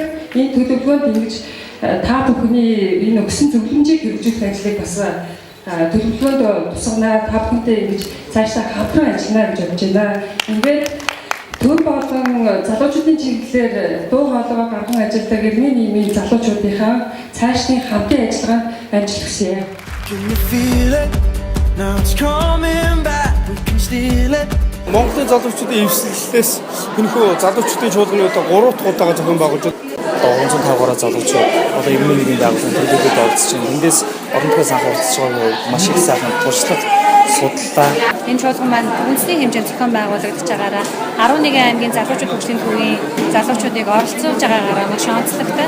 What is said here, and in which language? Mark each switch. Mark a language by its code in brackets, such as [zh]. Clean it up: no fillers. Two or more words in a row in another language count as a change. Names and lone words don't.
[mn] Энэ төлөвлөгөөнд ингэж та бүхний энэ өгсөн зөвлөмжийг хэрэгжүүлэх ажлыг бас төлөвлөгөөнд тусгана. Та бүхэнтэй ингэж цаашдаа хамтран ажиллана гэж бодож байна. Ингээд төр болон залуучуудын чиглэлээр дуу хоолойгоо гарган ажилладаг иргэний нийгмийн залуучуудынхаа цаашдын хамтын ажиллагаанд амжилт хүсье. [en] Can you feel it? Now it's coming back. We can steal it. [mn] Монголын залуучуудын эвсэлээс хөнхөө залуучуудын чуулганы удаа 3 дахь удаага зохион байгуулж одоо 350 гаруй залуучууд одоо иргэний нийгмийн байгууллагын төлөвлөгөөд оролцож байна. Эндээс орон нутгаас анхаарч байгаа маш их сайхан туршлага судаллаа. Энэ чуулган маань үндэсний хэмжээнд зохион байгуулагдаж байгаараа 11 аймгийн залуучууд хөгжлийн төвийн залуучуудыг оролцуулж байгаагаараа маш онцлогтой.